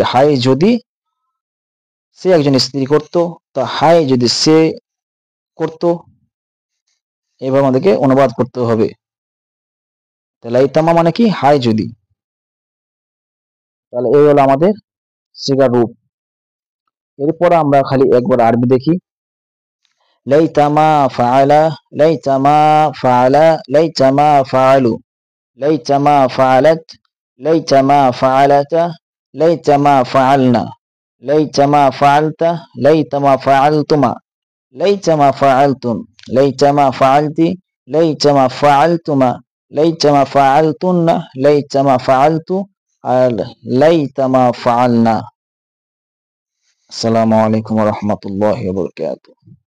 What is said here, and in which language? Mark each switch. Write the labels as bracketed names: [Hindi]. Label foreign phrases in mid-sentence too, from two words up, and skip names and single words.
[Bangla] হায় যদি সে একজন স্ত্রী করত, তা হায় যদি সে করত, এভাবে আমাদেরকে অনুবাদ করতে হবে। তাহলে লাইতামা মানে কি? হায় যদি। তাহলে এই হলো আমাদের সিগার রূপ। এরপর আমরা খালি একবার আরবি দেখি। [Arabic] ليتما فعل، ليتما فعل, ليتما فعلوا، ليتما فعلت، ليتما فعلتا، ليتما فعلن، ليتما فعلتَ، ليتما فعلتما، ليتما فعلتم، ليتما فعلتِ، ليتما فعلتما، ليتما فعلتنّ، ليتما فعلتُ، و ليتما فعلنا. السلام عليكم ورحمة الله وبركاته.